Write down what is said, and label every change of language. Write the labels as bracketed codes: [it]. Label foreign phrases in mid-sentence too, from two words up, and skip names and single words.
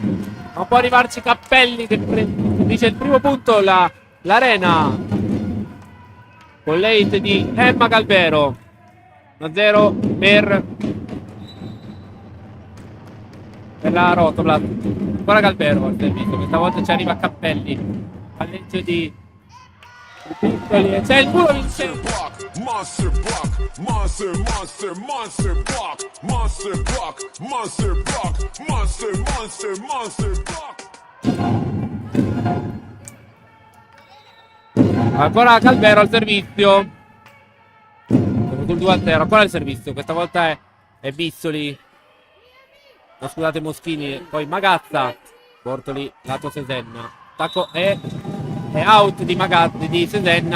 [it] Non può arrivarci Cappelli che dice il primo punto l'Arena con Late di Emma Galbero. 1-0 per la Rotoblast. Ancora Galbero al servizio, questa volta ci arriva Cappelli. Palleggio di Piccoli e c'è il muro vincente. [en] Monster block, monster block. [it] Ancora Galbero al servizio. Sul 2-0, ancora il servizio. Questa volta è Bissoli. No, scusate, Moschini. Poi Magazza. Bortoli, lato Sesenna. Attacco è out di Magazza, di Sesenna.